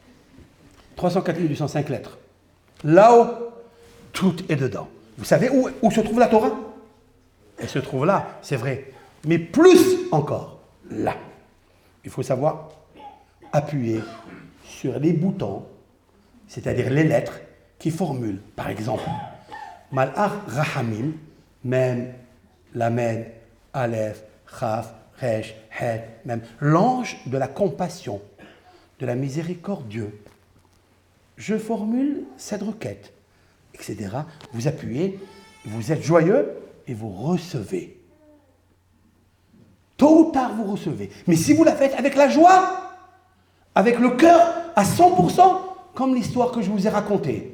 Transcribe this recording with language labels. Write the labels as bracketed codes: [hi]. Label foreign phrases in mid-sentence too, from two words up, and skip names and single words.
[fr] 304 805 lettres. Là-haut, tout est dedans. Vous savez où se trouve la Torah? Elle se trouve là, c'est vrai. Mais plus encore, là. Il faut savoir appuyer sur les boutons, c'est-à-dire les lettres qui formulent, par exemple, [he] מלאך רחמים, מם, למד, אלף, כף, ריש, חית, מם, [fr] l'ange de la compassion, de la miséricordieux. Je formule cette requête, etc. Vous appuyez, vous êtes joyeux et vous recevez. Tôt ou tard, vous recevez. Mais si vous la faites avec la joie, avec le cœur à 100%, comme l'histoire que je vous ai racontée.